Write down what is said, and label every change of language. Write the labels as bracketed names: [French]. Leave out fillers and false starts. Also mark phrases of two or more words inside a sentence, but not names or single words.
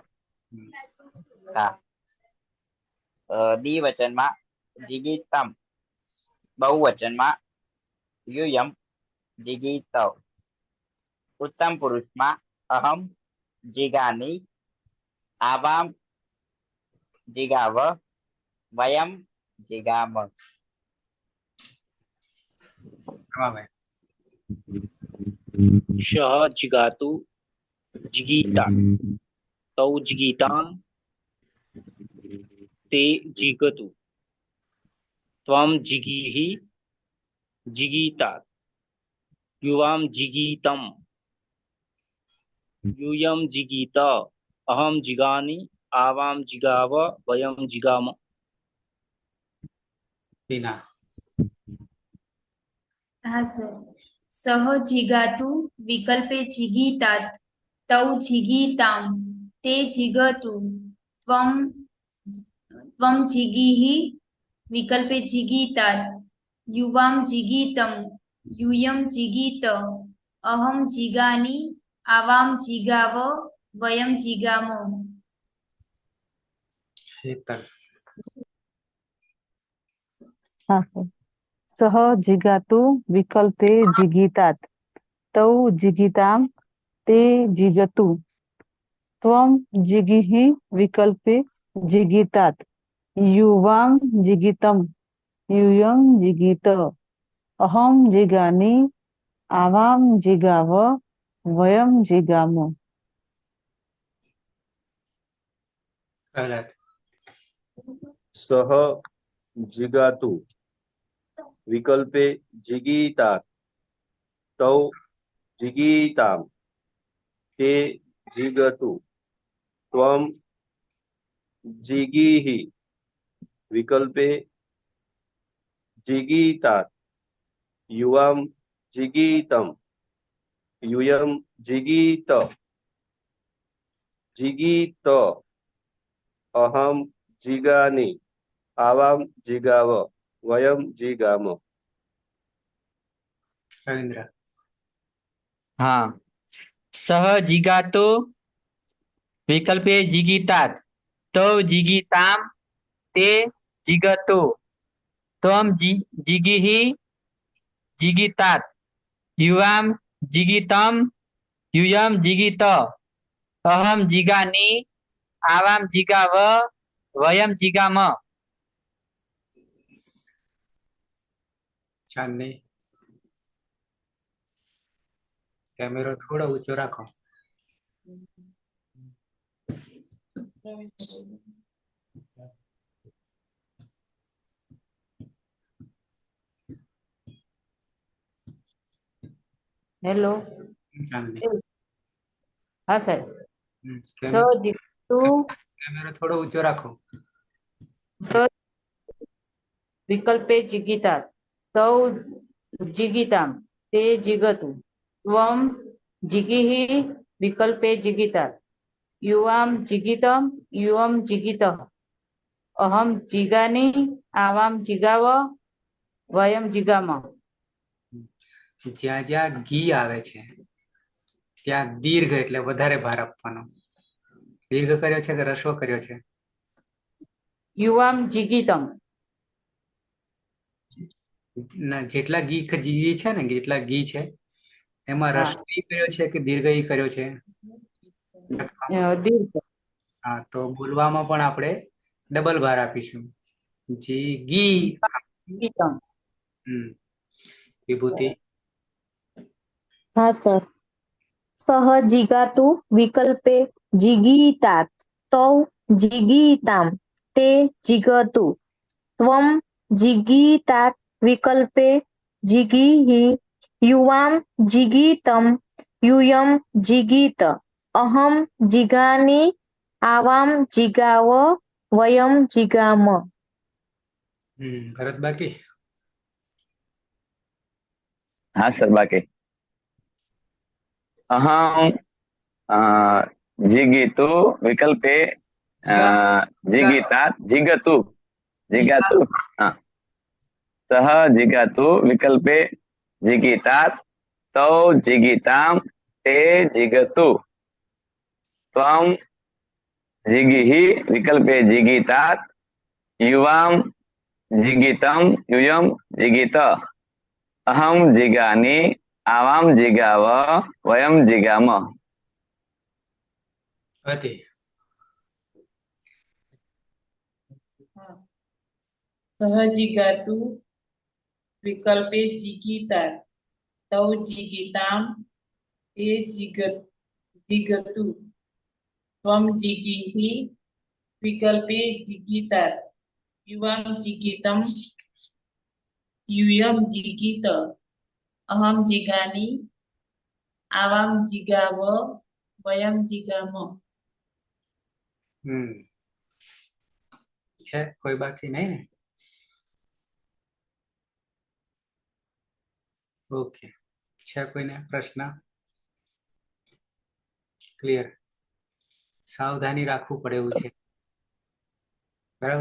[Gujarati] હા. દ્વિવચનમાં જીગીતમ. [Sanskrit] બહુવચનમાં युयम जिगीतव. ઉત્તમ પુરુષમાં अहम जिगानि आवाम जिगाव वयम जिगाम [Gujarati] હવે [Sanskrit] शः जिगातु जिगीता तौ जिगीतां ते जिगतु त्वं जिगीहि जिगीतात युवां जिगीतं यूयं जिगीत अहं जिगामि आवां जिगाव वयं जिगाम [Gujarati] ટીના [Sanskrit] હા સર. सह जिगातु विकल्पे जिगीतात तौ जिगीताम ते जिगतु त्वम त्वम जिगीहि विकल्पे जिगीतात युवाम जिगीतम यूयम जिगीत अहम जिगानि आवाम जिगाव वयम जिगाम [Gujarati] હેતલ [Sanskrit] हाँ सर सह जिगातु विकल्पे जिगीतात तौ जिगीताम ते जिगतु त्वं जिगीहि विकल्पे जिगीतात युवां जिगीतम यूयं जिगीत अहं जिगानि आवां जिगाव वयं जिगाम [Gujarati] પ્રહલાદ [Sanskrit] सह जिगातु विकल्पे जिगीता तौ जिगीताम ते जिगतु त्वम जिगीहि विकल्पे जिगीता युवाम जिगीतम यूयम जिगीत जिगीत अहम जिगानि आवाम जिगाव वयम जिगाम [Gujarati] રવિન્દ્ર [Sanskrit] हाँ सह जिगातो विकल्पे जिगीतात तौ जिगीताम ते जिगतो त्वं जिगीहि जिगीतात युवां जिगीतम यूयं जिगीत अहं जिगानि आवां जिगाव वयं जिगाम [Gujarati] ચાંદની કેમેરો થોડો ઊંચો રાખો. हेलो ચાંદની [Sanskrit] हाँ सर स जिगातु [Gujarati] કેમેરો થોડો ઊંચો રાખો. [Sanskrit] स विकल्पे जिगीतात तौ जिगीताम ते जिगतु त्वं जिगीहि विकल्पे जिगीतात युवां जिगीतम युवं जिगीतः अहम जिगानि आवां जिगाव वयं जिगाम [Gujarati] જ્યાં જ્યાં ગી આવે છે ત્યાં દીર્ઘ એટલે વધારે ભાર આપવાનો. દીર્ઘ કર્યો છે કે રસ્વ કર્યો છે? [Sanskrit] युवां जिगीतम [Gujarati] ના, જેટલા જી છે ને, જેટલા ગી છે એમાં હા રસ્વ ઈ કર્યો છે કે દીર્ઘ ઈ કર્યો છે? दीर्घ હા, તો બોલવામાં પણ આપણે ડબલ ભાર આપીશું. જી ગી. [Sanskrit] जिगीतम [Gujarati] વિભૂતિ [Sanskrit] हाँ सर सह जिगातु विकल्पे जिगीतात तौ जिगीताम ते जिगतु त्वं जिगीतात विकल्पे जिगीहि युवां जिगीतम यूयं जिगीत अहम जिगानि आवां जिगाव वयं जिगाम [Gujarati] ભરત બાકી. [Sanskrit] हाँ सर बाकी अहम जिगीतु विकल्पे जिगीतात जिगतु जिगातु हाँ सह जिगातु विकल्पे जिगीतात तौ जिगीताम ते जिगतु त्वं जिगीहि विकल्पे जिगीतात युवां जिगीतम यूयं जिगीत अहम जिगानि आवां जिगाव वयं जिगाम [Gujarati] હતી [Sanskrit] सहजिगातु विकल्पे जिगीता तौ जिगीताम ते जिगतु त्वम जिगीहि विकल्पे जिगीता युवाम जिगीतम यूयम जीगीत अहम जिगामि आवाम जिगाव वयम जिगाम। [Gujarati] છે કોઈ બાકી નહીં ને? ઓકે, છે કોઈને પ્રશ્ન? ક્લિયર? સાવધાની રાખવું પડે એવું છે, બરાબર?